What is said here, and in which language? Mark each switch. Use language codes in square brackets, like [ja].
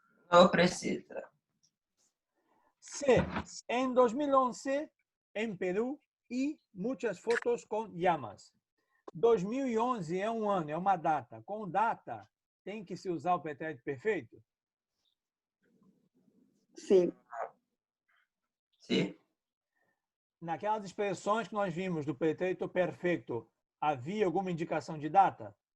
[es] No precisa. C. En 2011, en Perú, y muchas fotos con llamas. [pt] 2011 é um ano, é uma data. Com data, tem que se usar o pretérito perfeito? [es] Sí. [pt] Sim. Naquelas expressões que nós vimos do pretérito perfeito, havia alguma indicação de data?